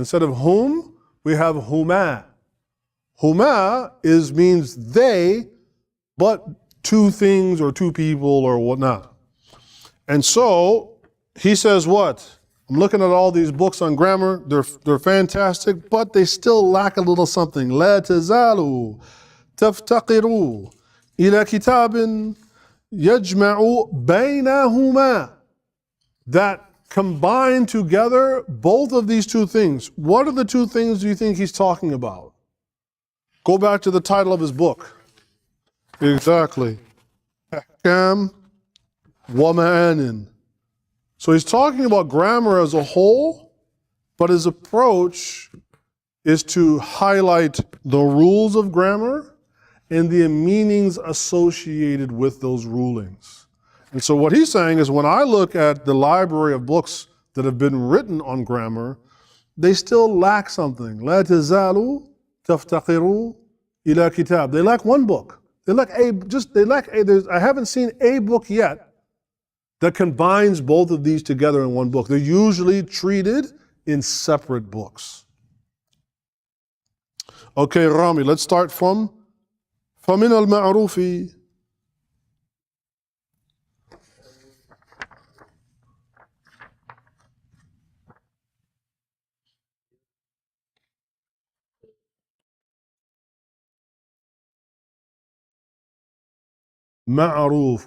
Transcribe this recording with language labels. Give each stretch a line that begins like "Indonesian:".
English: Instead of whom, we have huma. Huma means they, but two things or two people or whatnot. And so he says what? I'm looking at all these books on grammar. They're fantastic, but they still lack a little something.
Arabic: لا تزالوا تفتقروا إلى كتاب يجمع بينهما.
English: That combine together both of these two things. What are the two things do you think he's talking about? Go back to the title of his book. Exactly. Ahkam wa ma'anin. So he's talking about grammar as a whole, but his approach is to highlight the rules of grammar and the meanings associated with those rulings. And so what he's saying is when I look at the library of books that have been written on grammar, they still lack something.
Arabic: لا تزالوا تفتقروا إلى كتاب.
English: They lack one book. They lack I haven't seen a book yet that combines both of these together in one book. They're usually treated in separate books. Okay, Rami, let's start from
Arabic: فَمِنَ الْمَعْرُوفِ
English: Ma'ruf.